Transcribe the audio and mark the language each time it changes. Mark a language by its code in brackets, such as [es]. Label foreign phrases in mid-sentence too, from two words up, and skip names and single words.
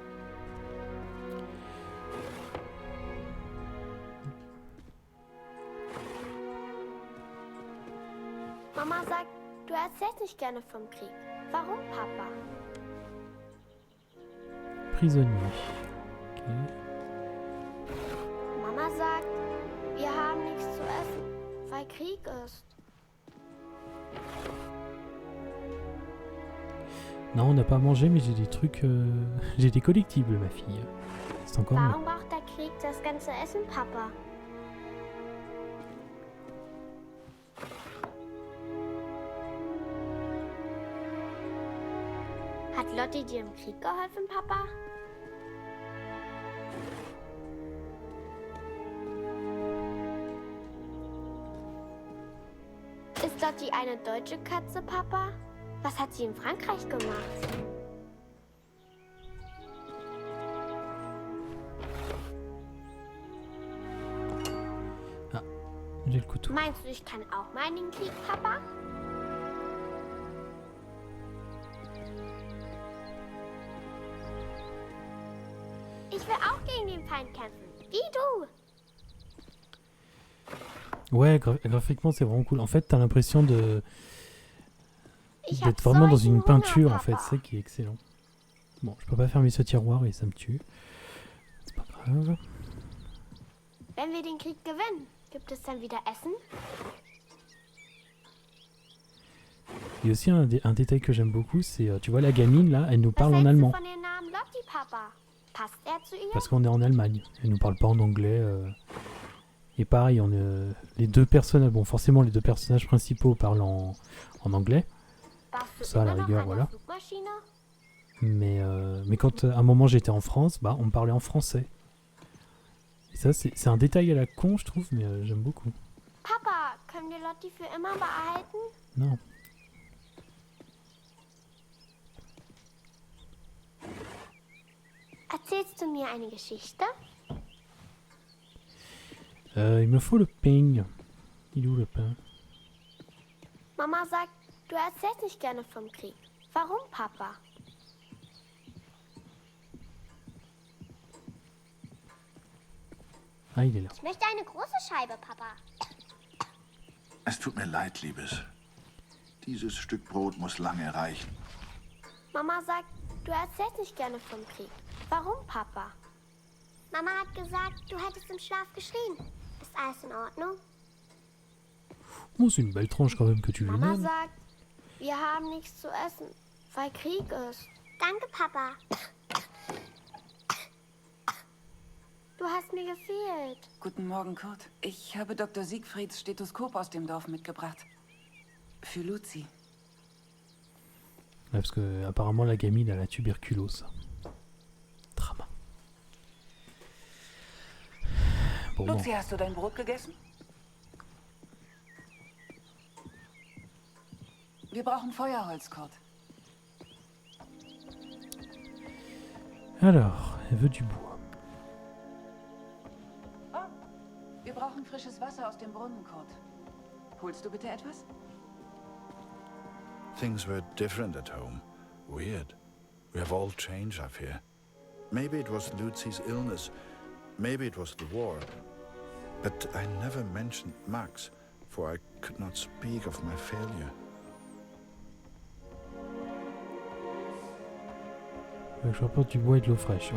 [de] Mama sagt, du erzählst nicht gerne vom Krieg. Warum, Papa? [fr] Prisonnier. Okay. [de] Mama sagt, wir haben nichts zu essen, weil Krieg ist. [fr] Non, on n'a pas mangé, mais j'ai des trucs... j'ai des collectibles, ma fille. C'est encore mieux. [de] Warum braucht der Krieg das ganze Essen, Papa? Hat Lotti dir im Krieg geholfen, Papa? Ist Lotti eine deutsche Katze, Papa? Was hat sie in Frankreich gemacht? [fr] Ah, j'ai le couteau. [de] Meinst du, ich kann auch mal in den Krieg, Papa? Ich will auch gegen den Feind kämpfen, wie du. [fr] Ouais, graphiquement, c'est vraiment cool. En fait, t'as l'impression d'être vraiment dans une peinture, en fait. C'est ça qui est excellent. Bon, je peux pas fermer ce tiroir et ça me tue. C'est pas grave. [de] Wenn wir den Krieg gewinnen, gibt es dann wieder Essen? [fr] Il y a aussi un détail que j'aime beaucoup, c'est, tu vois, la gamine, là, elle nous parle [de] Was [fr] en [de] hältst du [fr] allemand. [de] von dem Namen Lotti, Papa? Passt er zu ihr? [fr] Parce qu'on est en Allemagne. Elle nous parle pas en anglais. Et pareil, les deux personnages, bon, forcément, les deux personnages principaux parlent en anglais. [de] Warst du [fr] Ça, à la [de] immer noch [fr] rigueur, [de] an der [fr] voilà. [de] Flugmaschine? [fr] Mais quand à un moment j'étais en France, bah, on me parlait en français. Et ça, c'est un détail à la con, je trouve, mais j'aime beaucoup. [de] Papa, können wir Lotti für immer behalten? [fr] Non. [de] Erzählst du mir eine Geschichte? [fr] Il me faut le pain. Il est où le pain? [de] Mama sagt, du erzählst nicht gerne vom Krieg. Warum, Papa? [fr] Ah, il est là. [de] Ich möchte eine große Scheibe, Papa. Es tut mir leid, Liebes. Dieses Stück Brot muss lange reichen. Mama sagt, du erzählst nicht gerne vom Krieg. Warum, Papa? Mama hat gesagt, du hättest im Schlaf geschrien. Ist alles in Ordnung? [fr] Bon, c'est une belle tranche quand même que tu lui [de] Mama [fr] donnes. [de] sagt, wir haben nichts zu essen, weil Krieg ist. Danke, Papa. Du hast mir gefehlt. Guten Morgen, Kurt. Ich habe Dr. Siegfrieds Stethoskop aus dem Dorf mitgebracht. Für Luzi. [fr] Ouais, parce que apparemment la gamine a la tuberculose. Drama. Bon, [de] Luzi, hast du dein Brot gegessen? Wir brauchen Feuerholz, Kurt. [fr] Alors, elle veut du bois. [de] Oh, wir brauchen frisches Wasser aus dem Brunnen, Kurt. Holst du bitte etwas? [en] Things were different at home. Weird. We have all changed up here. Maybe it was Lucy's illness. Maybe it was the war. But I never mentioned Max, for I could not speak of my failure. [fr] Je rapporte du bois et de l'eau fraîche.